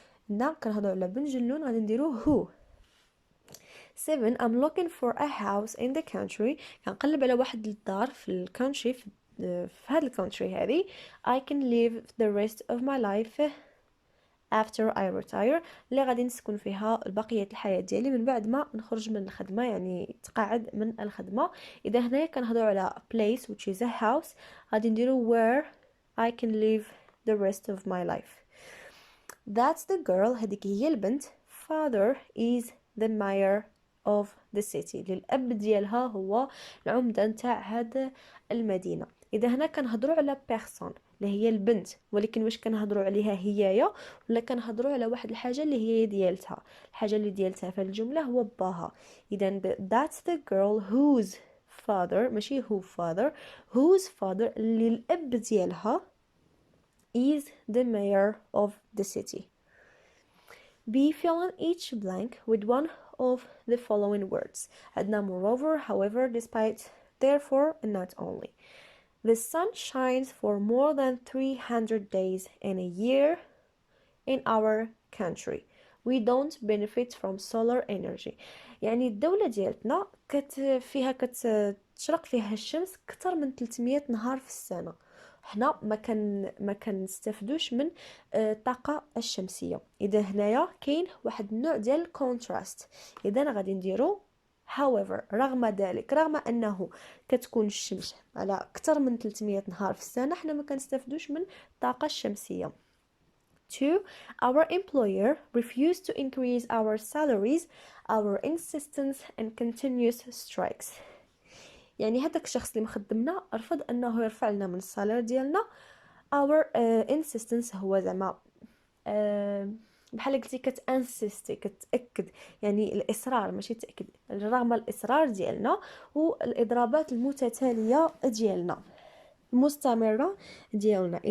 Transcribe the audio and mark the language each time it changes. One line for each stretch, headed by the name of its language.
Arabic: هنا كنهضروا على بن جلون غادي نديرو هو. 7 I'm looking for a house in the country، كنقلب على واحد الدار في الكونتري، في هاد الكونتري هذه. I can live the rest of my life after I retire، اللي غادي نسكن فيها بقية الحياة ديالي من بعد ما نخرج من الخدمة، يعني تقاعد من الخدمة.
English: إذا هنايا كنهضروا على place which is a house، غادي نديرو where I can live the rest of my life.
Arabic: That's the girl، هذيك هي البنت. Father is the mayor of the city، للأب ديالها هو العمدة نتاع هاد المدينة. إذا هنا كنهضروا على person اللي هي البنت، ولكن واش كنهضروا عليها هي ولا كنهضروا على واحد الحاجة اللي هي ديالتها؟ الحاجة اللي ديالتها في الجملة هو باها.
English: إذا that's the girl whose father، ماشي who father، whose father اللي الأب ديالها is the mayor of the city. B fill in each blank with one of the following words. عندنا moreover, however, despite, therefore, and not only. The sun shines for more than 300 days in a year in our country. We don't benefit from solar energy.
Arabic: يعني الدولة ديالتنا كتشرق فيها الشمس كتر من 300 نهار في السنة. حنا ما كنستافدوش من الطاقه الشمسيه. اذا هنايا كاين واحد النوع ديال الكونتراست. اذا غادي نديرو however، رغم ذلك، رغم انه كتكون الشمس على اكثر من 300 نهار في السنه، حنا ما كنستافدوش من الطاقه الشمسيه. 2.
English: Our employer refused to increase our salaries, our insistence and continuous strikes.
Arabic: يعني هذاك الشخص اللي مخدمنا رفض انه يرفع لنا من السالير ديالنا. our insistence هو زعما بحال قلتي كتانسيستي، كتاكد، يعني الاصرار ماشي تاكد، رغم الاصرار ديالنا والاضرابات المتتاليه ديالنا مستمره ديالنا.